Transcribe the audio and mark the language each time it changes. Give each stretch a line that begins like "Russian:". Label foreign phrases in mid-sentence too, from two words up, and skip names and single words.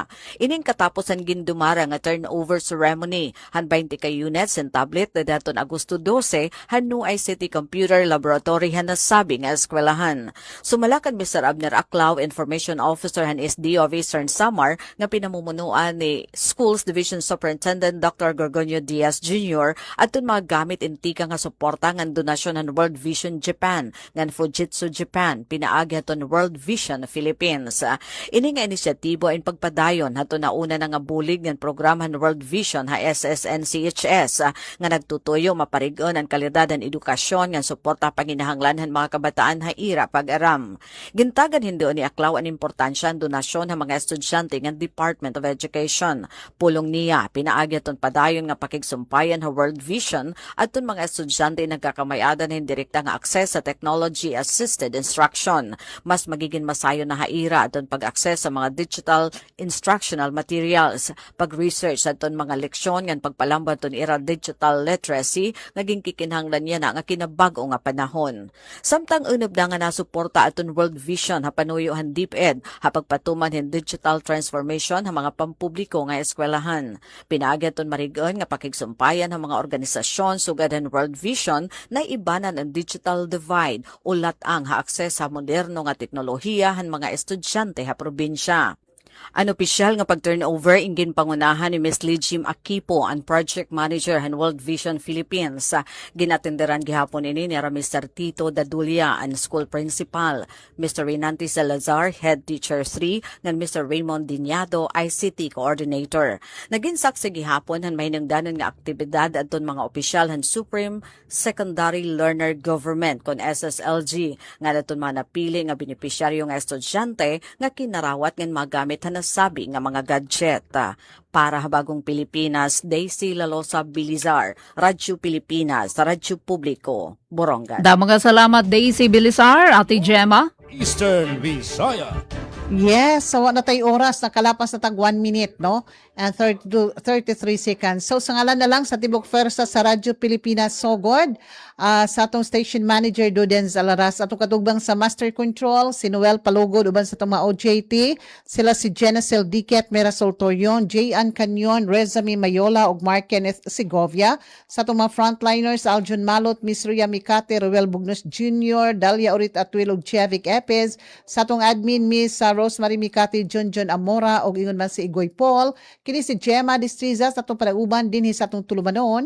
Waray: Ining katapos ang gindumara nga
English: turnover ceremony
Waray: han 20 ka units and tablet na daton Agosto 12 han no ICT Computer Laboratory han nasabi nga eskwelahan. Sumalakan Mr. Abner Aclao, Information Officer han SDOB Eastern Samar nga pinamumunuan ni Schools Division Superintendent Dr. Gorgonio Diaz Jr. at mga gamit intika nga suporta ng donasyon ng World Vision Japan ng Fujitsu Japan pinaagi haton World Vision Philippines. Ini nga inisyatibo ay pagpadayon haton nauna na nga bulig ng programa ng World Vision ha SSNCHS nga nagtutuyo maparigon ang kalidad ng edukasyon nga suporta panginahanglan ng mga kabataan ha ira pag-aram. Gintagan hindi ni Aclao ang importansya ng donasyon ng mga estudyante ng Department of Education. Pulong niya pinaagyaton padayon nga pakigsumpayan ha World Vision at ton mga estudyante nagkakamayadan ng direkta nga akses sa
English: technology assisted instruction.
Waray: Mas magiging masayo na haira aton pag-akses sa mga
English: digital instructional materials,
Waray: pag-research sa ton mga leksyon ngan pagpalambot ton ira
English: digital literacy
Waray: naging kikinahanglan niya na nga kinabago nga panahon. Samtang unub na nga nasuporta aton World Vision ha panuyohan DepEd ha pagpatuman hin
English: digital transformation
Waray: ha mga pampubliko nga eskwelahan. Pinagyaton marigon nga pakigsumpayan ng mga organisasyon sugad ng World Vision na ibanan ang
English: digital divide
Waray: ulat ang ha akses sa moderno nga teknolohiya han mga estudyante ha probinsya. Ang opisyal nga pag-turnover ingin pangunahan ni Ms. Lijim Akipo, ang
English: project manager
Waray: han World Vision Philippines. Ginatenderan gihapon ini ni Mr. Tito Dadulia, ang
English: school principal,
Waray: Mr. Renante Salazar,
English: head teacher
Waray: 3, ng Mr. Raymond Diñado,
English: ICT coordinator.
Waray: Naging saksi gihapon han mahinungdanon nga aktibidad adton mga opisyal han Supreme Secondary Learner Government kon SSLG nga daton mga napili nga benepisyaryo nga estudyante nga kinarawat ngan magamit nasabi nga mga gadget. Para habagong Pilipinas, Daisy Lalosa Bilizar, Radyo Pilipinas, Radyo Publiko, Borongan.
Cebuano: Da mga salamat Daisy Bilizar, Ate Gemma. Eastern Visayas. Yes, sawa na tayo oras, nakalapas na tag 1 minute, no?
English: And 33 seconds.
Cebuano: So, sa ngalan na lang sa Tibok Fersa sa Radyo Pilipinas Sogod, sa atong station manager Duden Zalaras, atong katugbang sa Master Control, si Noel Palugod, uban sa itong mga OJT, sila si Genesel Diket, Merasol Torion, J. Ann Canyon, Rezami Mayola, ug Mark Kenneth Segovia, sa itong mga frontliners, Aljun Malot, Miss Ria Mikate, Ruel Bugnos Jr., Dalia Urit Atwil, ug Chevik Epes, sa itong admin, Miss Rosemary Mikate, John Amora, ug ingon man si Igoy Paul, Kini si Gemma Distriza sa itong palauban din sa itong tulumanon.